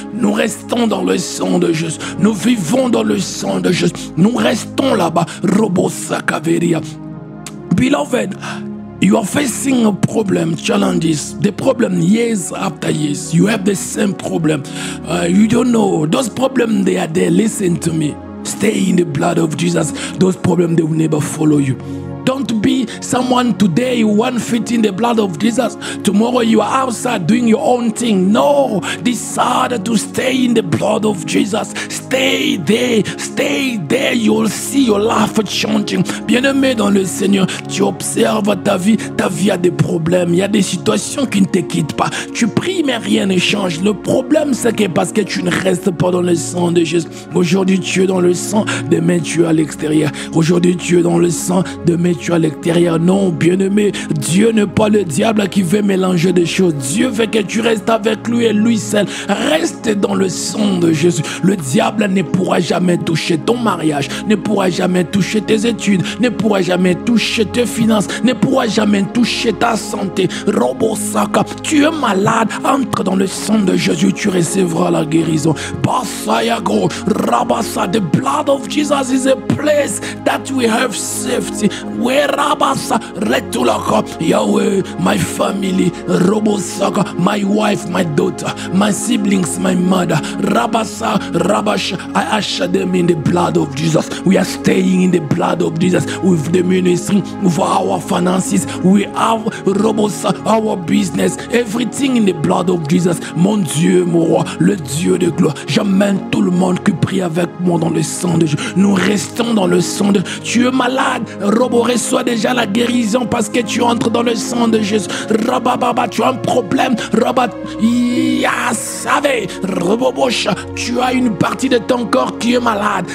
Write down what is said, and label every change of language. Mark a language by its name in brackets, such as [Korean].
[French] Nous restons dans le sang de Jésus. Nous vivons dans le sang de Jésus. Nous restons là-bas. Robos, kaveria. [English] Beloved, you are facing a problem, challenges, the problem years after years. You have the same problem. You don't know. Those problems, they are there. Listen to me. Stay in the blood of Jesus. Those problems, they will never follow you. Don't be someone today who won't fit in the blood of Jesus. Tomorrow you are outside doing your own thing. No, decide to stay in the blood of Jesus. Stay there, stay there. You'll see your life changing. [French] Bien-aimé dans le Seigneur, tu observes ta vie a des problèmes, il y a des situations qui ne te quittent pas. Tu pries mais rien ne change. Le problème c'est que parce que tu ne restes pas dans le sang de Jésus. Aujourd'hui tu es dans le sang, demain tu es à l'extérieur. Aujourd'hui tu es dans le sang, demain tu es à l'extérieur. Non, bien-aimé, Dieu n'est pas le diable qui veut mélanger des choses. Dieu veut que tu restes avec lui et lui seul. Reste dans le sang de Jésus. Le diable ne pourra jamais toucher ton mariage, ne pourra jamais toucher tes études, ne pourra jamais toucher tes finances, ne pourra jamais toucher ta santé. Robosaka, tu es malade, entre dans le sang de Jésus, tu recevras la guérison. [English] Basayago, Rabasa, the blood of Jesus is a place that we have safety. Where Rabasa, Retulaka, Yahweh, my family, Robosaka, my wife, my daughter, my siblings, my mother, Rabasa, Rabash, I usher them in the blood of Jesus. We are staying in the blood of Jesus with the ministry, with our finances, we have Robosa, our business, everything in the blood of Jesus. [French] Mon Dieu, mon roi, le Dieu de gloire. J'amène tout le monde qui prie avec moi dans le sang de Jésus. Nous restons dans le sang de Jésus. Tu es malade, Robo, reçois déjà la guérison parce que tu entres dans le sang de Jésus. Rabababa, tu as un problème, Rabat, Yassave, Robobosha, tu as une partie de ton corps qui est malade.